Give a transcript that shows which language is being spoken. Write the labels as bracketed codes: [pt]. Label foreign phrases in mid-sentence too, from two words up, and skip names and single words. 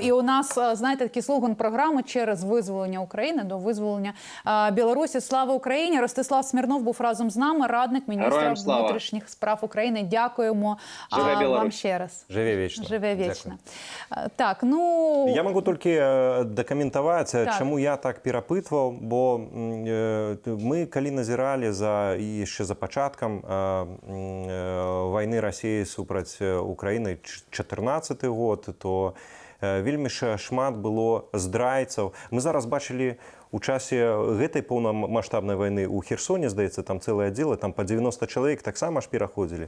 [uk] І у нас, знаєте, такий слоган програми «Через визволення України до визволення Білорусі». Слава Україні! Ростислав Смірнов був разом з нами, радник міністра внутрішніх справ України. Дякуємо вам ще раз. Живе вічно. Живе вічно. Так, я можу тільки докоментувати, [be] чому я так перапытваў, бо мы, калі назіралі яшчэ за пачаткам вайны Расіі супраць Украіны 14 год, то вельмі шмат было здрайцаў. Мы зараз бачылі у часе гэтай поўнамаштабнай вайны ў Херсоне, здаецца, там цэлыя аддзелы, там па 90 чалавек таксама ж пераходзілі.